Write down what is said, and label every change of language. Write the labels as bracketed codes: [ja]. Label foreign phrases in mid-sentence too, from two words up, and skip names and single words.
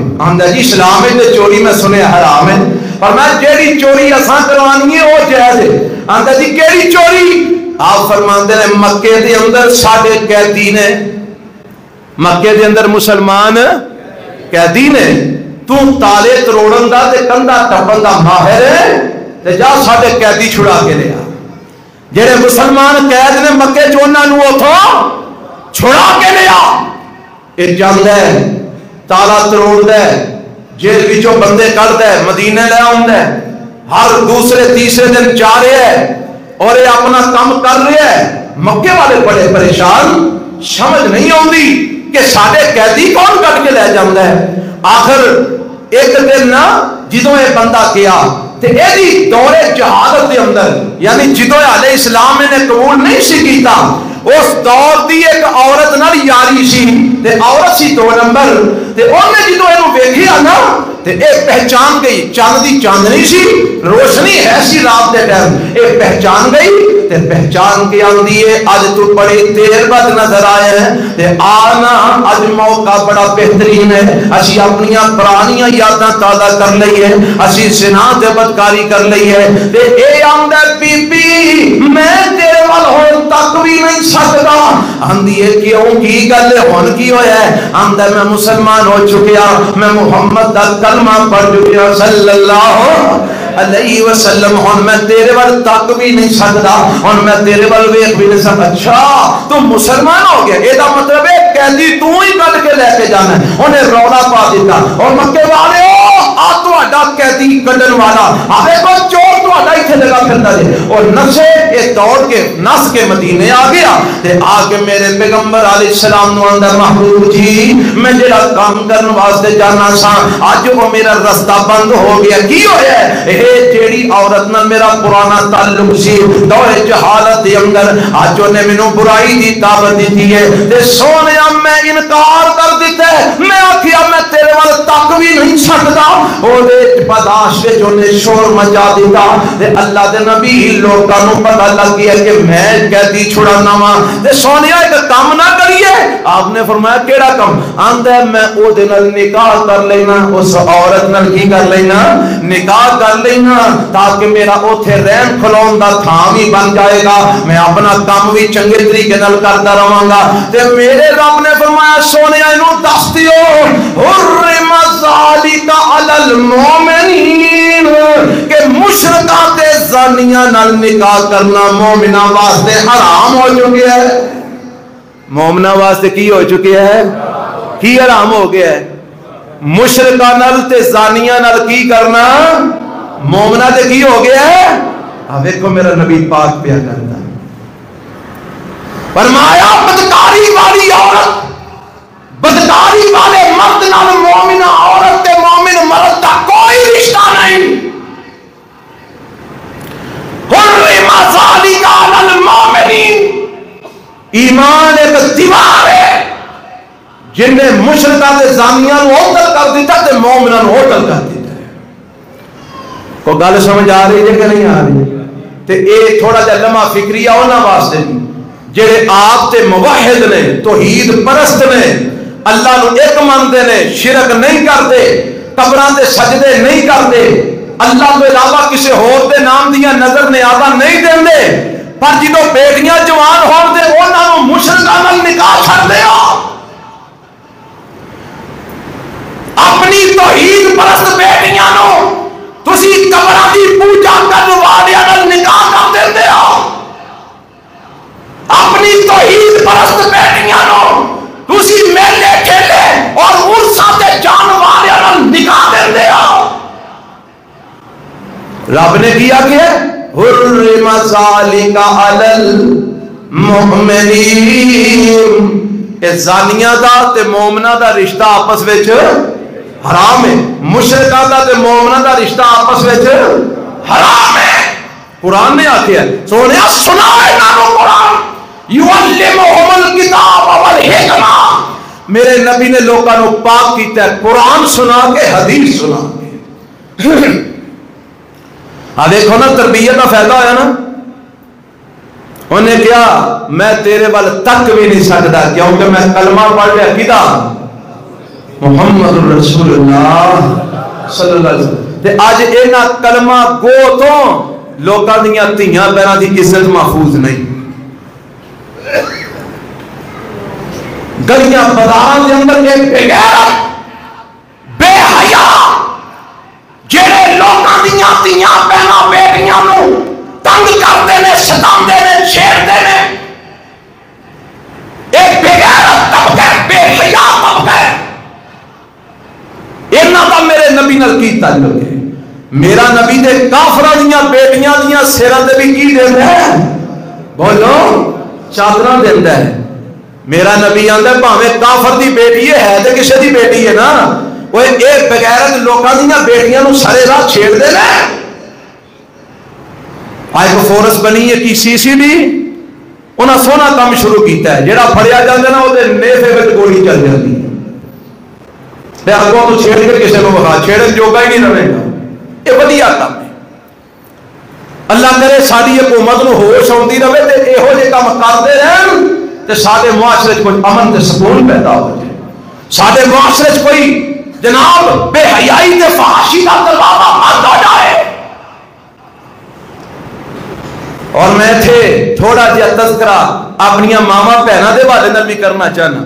[pa] آندا جی اسلام میں چوری میں سنے حرام ہے، فرمایا جیڑی چوری اساں کروانی ہے وہ جائز ہے۔ آندا جی کیڑی چوری؟ آپ فرماندے نے مکے دے اندر ساڈے قیدی نے، مکے دے اندر مسلمان قیدی نے، تو تالے تروڑن دا تے کندا ٹپن دا ماہر ہے تے جا ساڈے قیدی چھڑا کے لیا۔ جڑے مسلمان قید نے مکے چ انہاں نوں اوتھوں چھڑا کے لیا۔ اے جاندا ہے تالا تروڑدا ہے، جیل وچوں بندے کڈدا ہے، مدینے لے آوندا ہے، ہر دوسرے تیسرے دن جا رہا ہے [ur] اور یہ اپنا کام کر رہا ہے۔ [pa] مکے والے بڑے پریشان، [ur] سمجھ نہیں آتی کہ [pa] ساڈے قیدی کون کٹ کے لے جاندا ہے۔ آخر ایک دن نا جدوں یہ بندہ گیا تے ایدی دور جہالت دے اندر، یعنی جدوں [ar] علیہ السلام [pa] نے قبول نہیں سی کیتا، اس دور دی ایک عورت نال یاری سی تے عورت سی 2 نمبر تے اونے جدوں اینو ویکھیا نا تے اے پہچان گئی، چاند دی چاندنی سی، روشنی ہے سی رات دے ٹائم، اے پہچان گئی تے پہچان کے آندی ہے اج تو بڑی دیر بعد نظر آئے ہیں تے آنا اج موقع بڑا بہترین ہے، اسی اپنیاں پرانیاں یاداں تازہ کر لئی ہے، اسی زنا تے بدکاری کر لئی ہے تے اے آندا بی بی میں تیرے وال ہون تک بھی نہیں سکدا۔ آندی ہے کیوں کی گل ہے ہن کی ہویا ہے؟ آندا میں مسلمان ہو چکیا، میں محمد دا کلمہ پڑھ چکیا [ar] صلی اللہ علیہ وسلم، [pa] ہن میں تیرے وال تک بھی نہیں سکدا، ہن میں تیرے وال ویکھ بھی نہیں سکدا۔ اچھا تو مسلمان ہو گیا، اے دا مطلب ہے قیدی تو ہی کٹ کے لے کے جانا ہے۔ انہیں رولا پا دیتا اور مکے والے آ تہاڈا قیدی کڈن والا آوے کو چور تہاڈا ایتھے لگا پھردا جے، اور نسے اے دوڑ کے نس کے مدینے آ گیا تے آ کے میرے پیغمبر [ar] علیہ السلام [pa] نو اندر محبوب جی میں جڑا کام کرن واسطے جانا سا اج وہ میرا رستہ بند ہو گیا، کی ہویا ہے؟ اے جیڑی عورت نال میرا پرانا تعلق سی دور جہالت دے اندر اج نے مینوں برائی دی دعوت دتی ہے تے سونیا میں انکار کر دتا ہے، میں آکھیا میں تیرے وال تک بھی نہیں سکدا، او دے برداشت وچ اونے شور مچا دیتا تے اللہ دے نبی لوکاں نوں پتہ لگ گیا کہ میں قیدی چھڑانا وا تے سونیا ایک کام نہ کریے۔ آپ نے فرمایا کیڑا کام؟ آندا میں او دے نال نکاح کر لینا، اس عورت نال کی کر لینا؟ نکاح کر لینا تاکہ میرا اوتھے رہن کھلون دا تھان بھی بن جائے گا، میں اپنا کام بھی چنگے طریقے نال کرتا رہاں گا۔ تے میرے رب نے فرمایا سونیا اینو دس دیو [ar] حرم ذالک علی المؤمنین [pa] کہ مشرکاں تے زانیاں نال نکاح کرنا مومناں واسطے حرام ہو چکا ہے۔ مومناں واسطے کی ہو چکا ہے؟ کی حرام ہو گیا ہے؟ مشرکاں نال تے زانیاں نال کی کرنا مومناں تے کی ہو گیا ہے؟ اب دیکھو میرا نبی پاک پیا کرتا فرمایا بدکاری والی عورت بدکاری والے مرد نال مومنہ عورت تے مومن مرد دا کوئی رشتہ نہیں۔ [ar] حرم ذالک علی المؤمنین، [pa] ایمان ایک دیوار ہے جن نے مشرکاں تے زانیاں نو ہوٹل کر دیتا تے مومناں نو ہوٹل کر دیتا ہے. کوئی گل سمجھ آ رہی ہے کہ نہیں آ رہی؟ تے اے تھوڑا جا لمحہ فکریہ انہاں واسطے نہیں جڑے آپ تے موحد نے، توحید پرست نے، اللہ نو ایک مانتے نے، [ur] شرک نہیں کرتے، [pa] قبراں تے سجدے نہیں کرتے، [ur] اللہ کے علاوہ کسی [pa] ہور دے نام دیا نظر نیازاں نہیں دیندے، پر جدوں بیٹیاں جوان ہون دے انہاں نو مشرکاں نال نکاح کر دیا. اپنی توحید پرست بیٹیاں نو تسی قبراں دی پوجا کرن والیاں نال نکاح کر دیندے ہو. اپنی توحید پرست بیٹیاں نو تسی میلے ٹھیلے اور عرساں تے جان والیاں نال نکاح دیندے ہو. رب نے کیا کہ [ar] حرم ذالک علی المؤمنین، [pa] اے زانیاں دا تے مومناں دا رشتہ آپس وچ حرام ہے. مشرکاں دا تے مومناں دا رشتہ آپس وچ حرام ہے. قرآن نے آکھیا سونیا سناؤ انہاں نو قرآن، [ar] یعلمہم الکتاب والحکمہ. [pa] میرے نبی نے لوگاں نو پاک کیتا ہے قرآن سنا کے، حدیث سنا کے. [ur] دیکھو نا تربیت کا فائدہ ہوا نا. انہیں کیا میں تیرے وال تک بھی نہیں سکتا کیونکہ میں کلمہ پڑھ لیا کدا [ar] محمد رسول اللہ صلی اللہ علیہ وسلم. [pa] تے اج اینا کلمہ گو تو لوکاں دیاں دھیاں پیراں دی عزت محفوظ نہیں. گلیاں بازاراں دے اندر ایک بغیرت بے حیا جڑے لوکاں دیاں دھیاں پیراں بیٹیاں نو تنگ کردے نے، ستاندے نے، چھیڑدے نے. ایک بغیرت طبقہ، بے حیا طبقہ. انہاں دا میرے نبی نال کی تعلق ہے؟ میرا نبی دے کافراں دیاں بیٹیاں دیاں سراں تے بھی کی دیندا ہے؟ بولو چادراں دیندا ہے. میرا نبی آندا ہے بھاویں کافر دی بیٹی ہے تے کسے دی بیٹی ہے نا. وہ ایک بغیرت لوکاں دیاں بیٹیاں نو سارے راہ چھیڑ دے نے. آج کو فورس بنی ہے کی سی سی ڈی، انہاں سونا کام شروع کیتا ہے. جڑا پھڑیا جاندا نا او دے نیفے وچ گولی چل جاندی ہے. تے اگوں تو چھیڑ کے کسے نو وکھا چھیڑن جوگا ہی نہیں رہے گا. یہ وڈیا کام ہے. اللہ کرے ساری حکومت نو ہوش آندی رہے تے ایہو جے کام کردے رہن تے سارے معاشرے وچ کوئی امن تے سکون پیدا ہو جائے. سارے معاشرے وچ کوئی جناب بے حیائی تے فحاشی کا دروازہ بند ہو جائے. اور میں تھے تھوڑا جہا تذکرہ اپنی ماما بہنوں دے بارے نال بھی کرنا چاہنا.